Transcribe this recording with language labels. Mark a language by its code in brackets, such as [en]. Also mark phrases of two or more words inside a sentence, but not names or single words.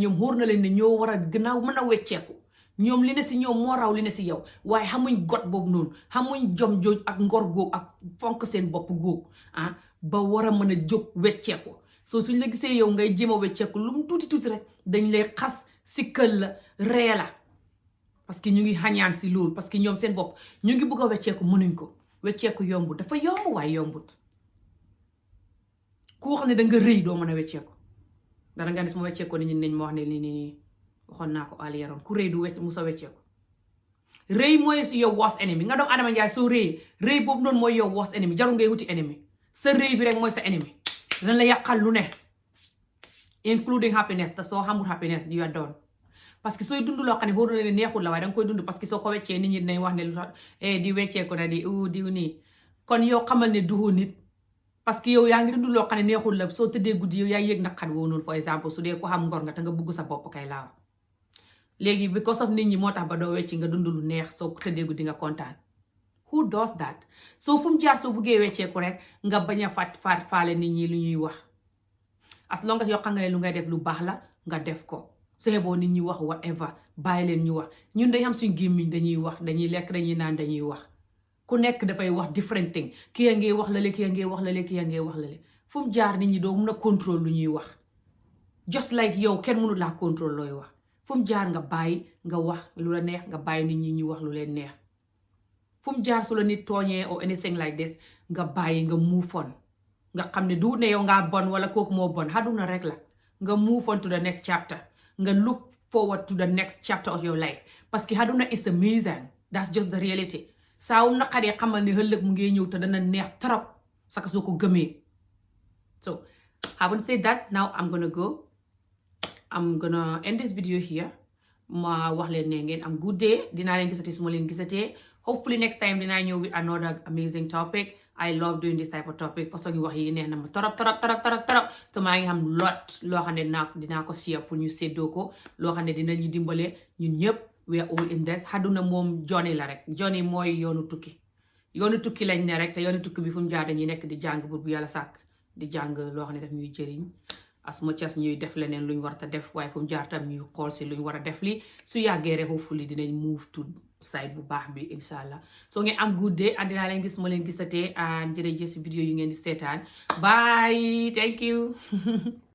[wo] ñoom xóor na leen ne ñoo war a gannaaw mën a wecceeku ñoom li ne si ñoom moo raw li ne si yow waaye xamuñ got boobu noonu xamuñ jom jooj ak ngor góog ak fonk seen bopp góog ba war a mën a jóg wecceeku soo suñ la gisee yow ngay jéem a wecceeku lu mu tuuti rek dañ lay xas sikkal la ree la parce que ñu ngi xañaan si loolu parce que ñoom seen bopp ñu ngi bëgg a wecceeku mënuñ ko wecceeku yombut dafa yomb waaye yombut ku xam ne da nga rëy doo mën a wecceeku dara nga ne su ma wecceekoo nit ñi nañ ma wax ne nii waxoon naa ko ali yaroon ku rëy du musa wecceeku rëy mooy si yow [en] worst enemy [wo] nga doom Adama Njaay soo rëy boobu noonu mooy yow [en] worst enemy [wo] jarul ngay wuti enemy sa rëy bi rek mooy sa enemy dana la yàqal lu ne [en] including happiness [wo] te soo xamul happiness [en] you are done [wo] parce que sooy dund loo xam ne xóor na ne neexul la waaye danga koy dund parce que soo ko weccee nit ñi dinañ wax ne lu tax di wecceeku na diw nii kon yow xamal ne duhoo nit parce que yow yaa ngi dund loo xam ne neexul la soo tëddee guddi yow yaa yëg naqar woo noonu for exemple su dee ko xam ngor nga te nga bugg sa bopp kay laaw léegi [en] because of [wo] nit ñi moo tax ba doo wecci nga dund lu neex soo tëddee guddi nga kontaan [en] who does that [wo] soo fu mu jaar soo buggee wecceeku rek nga bañ a faale nit ñi lu ñuy wax [en] as long as [wo] yoo xam nga ne lu ngay def lu baax la nga def ko seeboo nit ñi wax whatever bàyyi leen ñu wax ñun dañ am suñ gémmiñ dañuy wax dañuy lekk dañuy naan dañuy wax ku nekk dafay wax [en] different thing [wo] kii yaa ngi wax lale kii yaa ngi wax lale kii yaa ngi wax lale fu mu jaar nit ñi doo mun a contrôle lu ñuy wax [en] just like [wo] yow kenn mënu laa contrôle looy wax fu mu jaar nga bàyyi nga wax lu la neex nga bàyyi nit ñi ñu wax lu leen neex fu mu jaar su la nit tooñee [en] or anything like this [wo] nga bàyyi nga [en] move on [wo] nga xam ne du ne yow ngaa bon wala kooku moo bon àdduna rek la nga [en] move on to the next chapter [wo] nga [en] look forward to the next chapter of your life [wo] parce que àdduna [en] is amazing that's just the reality [wo] saa wu naqaree xamal ne ëllëg mu ngi ñëw te dana neex trop saka soo ko gëmee [en] so having said that now I'm gonna end this video here [wo] ma wax leen ne ngeen am [en] good day [wo] dinaa leen gisati su ma leen gisatee [en] hopefully next time [wo] dinaa ñëw [en] with another amazing topic I love doing this type of topic [wo] façon ngi wax yi neex na ma torop te maa ngi xam loo xam ne dinaa ko share pour ñu séddoo ko loo xam ne dinañu dimbale ñun ñëpp [en] we are all in this [wo] àdduna moom journey la rek journey mooy yoonu tukki lañ ne rek te yoonu tukki bi fu mu jaar dañuy nekk di jàng bu yàlla sàkk di jàng loo xam ne daf ñuy jëriñ [en] as much as [wo] ñuy def leneen luñ war a def waaye fu mu jaar tam ñuy xool si luñ war a def li su yàggee rek hopefully dinañ [en] move to side [wo] bu baax bi inshallah so ngeen am [en] good day [wo] and dinaa leen gis ma leen gisatee and jërëjëf si vidéo yu ngeen di seetaan [en] bye thank you